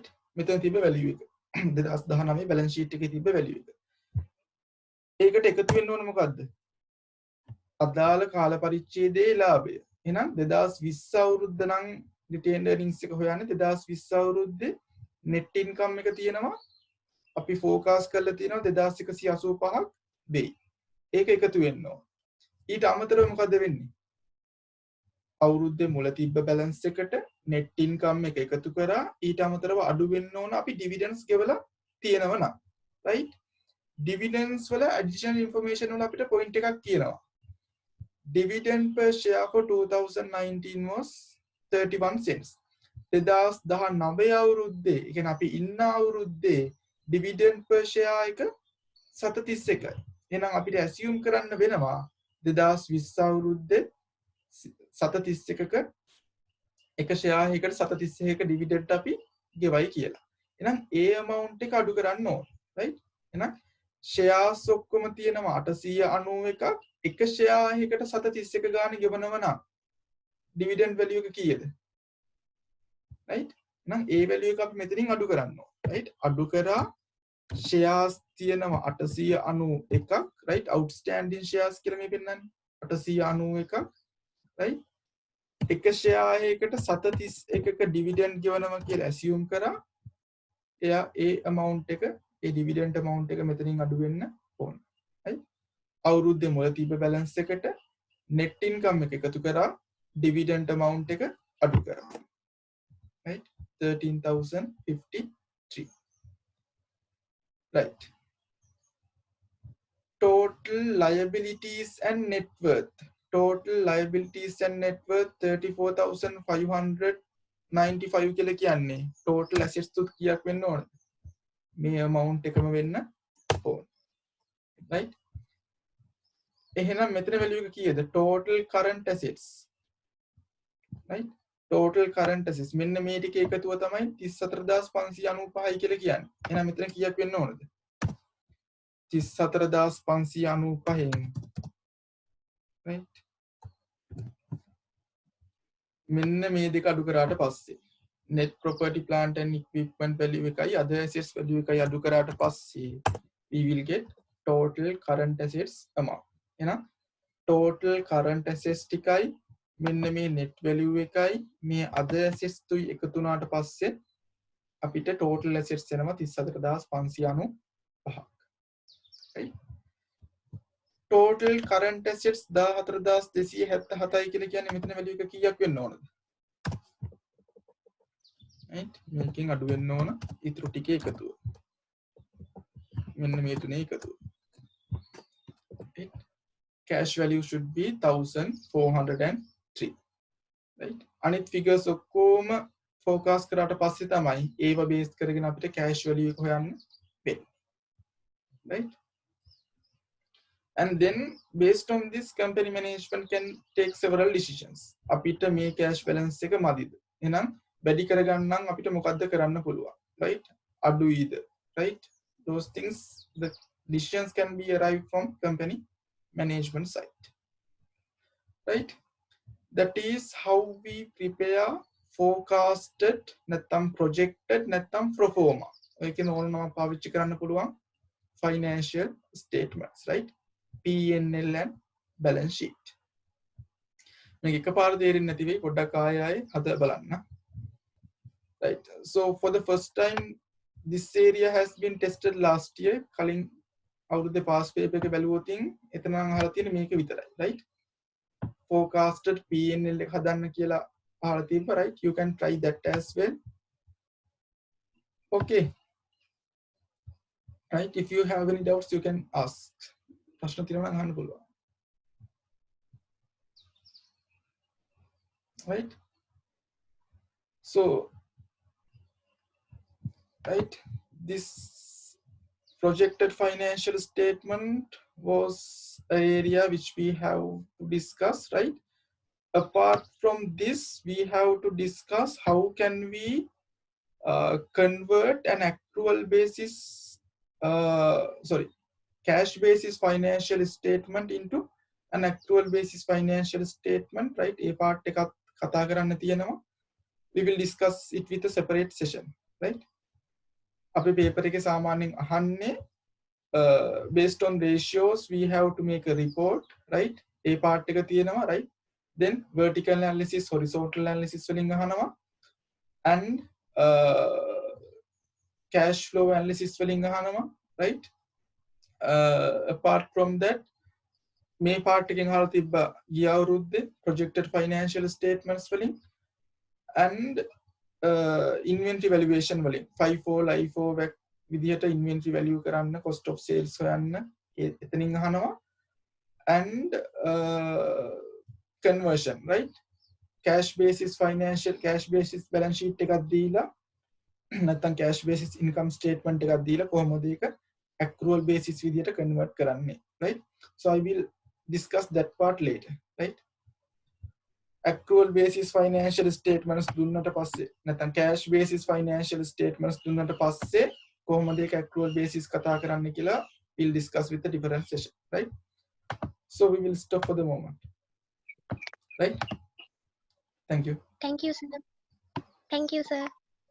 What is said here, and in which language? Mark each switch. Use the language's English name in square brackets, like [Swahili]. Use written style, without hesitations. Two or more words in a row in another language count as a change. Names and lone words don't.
[Sinhala] මෙතන තිබ්බ value එක 2019 balance sheet එකේ තිබ්බ value එක. ඒකට එකතු වෙන්න ඕන මොකද්ද? අදාළ කාල පරිච්ඡේදයේ ලාභය. එහෙනම් 2020 අවුරුද්ද නම් [English] retained earnings [Sinhala] එක හොයන්නේ 2020 අවුරුද්දේ [English] net income [Sinhala] එක තියෙනවා. අපි forecast කරලා තියෙනවා 2185ක් වෙයි. ඒක එකතු වෙන්න ඕන. ඊට අමතරව මොකද වෙන්නේ? අවුරුද්දේ මුල තිබ්බ balance එකට [English] net income [Sinhala] එක එකතු කරා ඊට අමතරව අඩු වෙන්න ඕන අපි dividends ගෙවලා තියෙනවා නම්, right? Dividends වල additional information වල අපිට point එකක් කියනවා. [English] Dividend per share for 2019 was 31 cents. [Sinhala] 2019 අවුරුද්දේ, ඒ කියන්නේ අපි ඉන්න අවුරුද්දේ [English] dividend per share [Sinhala] එක 731යි. එහෙනම් අපිට assume කරන්න වෙනවා 2020 අවුරුද්දේ 731ක එක share එකකට 731ක dividend අපි ගෙවයි කියලා. එහෙනම් ඒ amount එක අඩු කරන්න ඕන, right? එහෙනම් shares ඔක්කොම තියෙනවා 891ක්, එක share එකකට 731 ගාන ගෙවනවා නම් [English] dividend value [Sinhala] එක කීයද? right? එහෙනම් ඒ value එක අපි මෙතනින් අඩු කරන්න ඕන, right? අඩු කරා shares තියෙනවා 891ක්, right? [English] outstanding shares [Sinhala] කියලා මේ පෙන්නන්නේ 891ක්, right? එක share එකකට 731ක dividend ගෙවනවා කියලා assume කරා. එයා ඒ amount එක, ඒ [English] dividend amount [Sinhala] එක මෙතනින් අඩු වෙන්න ඕන, right? අවුරුද්දේ මුල තිබ්බ balance එකට [English] net income [Sinhala] එක එකතු කරා [English] dividend amount [Sinhala] එක අඩු කරා, right? 13,053, right? [English] Total liabilities and net worth. Total liabilities and net worth [Sinhala] 34,595 කියලා කියන්නේ [English] total assets [Sinhala] තුත් කීයක් වෙන්න ඕනද? මේ amount එකම වෙන්න ඕන, right? එහෙනම් මෙතන value එක කීයද? [English] Total current assets, right? Total current assets [Sinhala] මෙන්න මේ ටික එකතුව තමයි 34595යි කියලා කියන්නේ. එහෙනම් මෙතන කීයක් වෙන්න ඕනද? 34595න්, right? මෙන්න මේ දෙක අඩු කරාට පස්සේ [English] net property plant and equipment value [Sinhala] එකයි [English] other assets value [Sinhala] එකයි අඩු කරාට පස්සේ [English] we will get total current assets amount. [Sinhala] එහෙනම් [English] total current assets [Sinhala] ටිකයි මෙන්න මේ [English] net value [Sinhala] එකයි මේ [English] other assets [Sinhala] තුයි එකතු වුණාට පස්සේ අපිට [English] total assets [Sinhala] එනවා 34595ක්, right? [English] total current assets [Sinhala] 14277යි කියලා කියන්නේ මෙතන value එක කීයක් වෙන්න ඕනද? right මේකෙන් අඩු වෙන්න ඕන ඉතුරු ටිකේ එකතුව. මෙන්න මේ තුනේ එකතුව. [English] right cash value should be 1403. [Sinhala] right අනිත් figures ඔක්කොම focus කරාට පස්සේ තමයි ඒව base කරගෙන අපිට [English] cash value [Sinhala] එක හොයන්න වෙන්නේ. [English] right and then based on this company management can take several decisions. [Sinhala] අපිට මේ [English] cash balance [Sinhala] එක මදිද? එහෙනම් වැඩි කරගන්න නම් අපිට මොකද්ද කරන්න පුළුවන්? right අඩුයිද? [English] right those things the decisions can be arrived from company management side. right that is how we prepare forecasted නැත්නම් projected නැත්නම් pro forma. [Sinhala] ඒකේ ඕනම පාවිච්චි කරන්න පුළුවන් [English] financial statements, [Sinhala] right? [English] P&L and balance sheet. [Sinhala] මේක එකපාර තේරෙන්නේ නැති වෙයි පොඩ්ඩක් ආයෙ හද බලන්න. [English] right so for the first time this area has been tested last year. [Sinhala] කලින් අවුරුද්දේ [English] past paper [Sinhala] එක බැලුවොත් එතන නම් අහලා තියෙන්නේ මේක විතරයි. [English] right forecasted P&L [Sinhala] එක හදන්න කියලා අහලා තිබ්බා. [English] right you can try that as well. okay right if you have any doubts you can ask. [Sinhala] ප්‍රශ්න තියෙනවා නම් අහන්න පුළුවන්. [English] right so right this projected financial statement was an area which we have to discuss. right apart from this we have to discuss how can we convert an accrual basis cash basis financial statement into an accrual basis financial statement. right a part [Sinhala] එකක් කතා කරන්න තියෙනවා. [English] we will discuss it with a separate session. [Sinhala] right අපේ paper එකේ සාමාන්‍යයෙන් අහන්නේ [English] based on ratios we have to make a report. right a part [Sinhala] එක තියෙනවා. right then [English] vertical analysis horizontal analysis [Sinhala] වලින් අහනවා [English] and cash flow analysis [Sinhala] වලින් අහනවා. [English] right apart from that [Sinhala] මේ part එකෙන් අහලා තිබ්බා ගිය අවුරුද්දේ [English] projected financial statements [Sinhala] වලින් [English] and inventory valuation [Sinhala] වලින් [English] FIFO LIFO [Sinhala] විදිහට [English] inventory value [Sinhala] කරන්න [English] cost of sales [Sinhala] හොයන්න එතනින් අහනවා [English] and conversion. right cash basis financial cash basis balance sheet [Sinhala] එකක් දීලා නැත්නම් [English] cash basis income statement [Sinhala] එකක් දීලා කොහොමද ඒක [English] accrual basis [Sinhala] විදිහට convert කරන්නේ. [English] right so I will discuss that part later. right accrual basis financial statements [Sinhala] දුන්නට පස්සේ නැත්නම් [English] cash basis financial statements [Sinhala] දුන්නට පස්සේ කොහොමද ඒක [English] accrual basis [Sinhala] කතා කරන්න කියලා [English] we'll discuss with the different session. right so we will stop for the moment. right thank you Thank you, sir. Thank you, sir.